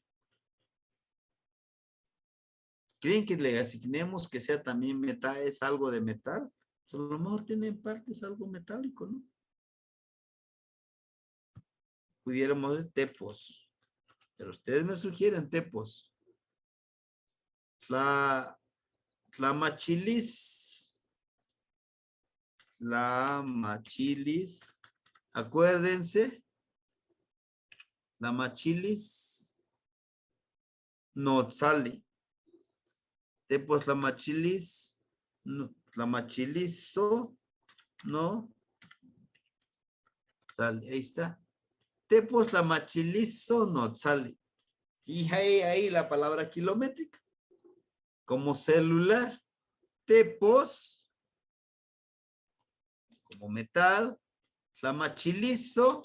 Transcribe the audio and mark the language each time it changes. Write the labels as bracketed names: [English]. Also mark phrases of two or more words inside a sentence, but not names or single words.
[Spanish] ¿Creen que le asignemos que sea también metal, es algo de metal? A lo mejor tiene en partes algo metálico, ¿no? Pudiéramos de tepos. Pero ustedes me sugieren tepos. Tlamachilis. Tlamachilis. Acuérdense. Tlamachilis. [Nahuatl languages] Notzali. Tepos tlamachilis. [Spanish] Tlamachilizo. No. Sale. Ahí está. [Nahuatl languages] Tepos tlamachilis,o notzali. [Spanish] Y ahí la palabra kilométrica. Como celular. Tepos. Como metal. Tlamachilizo.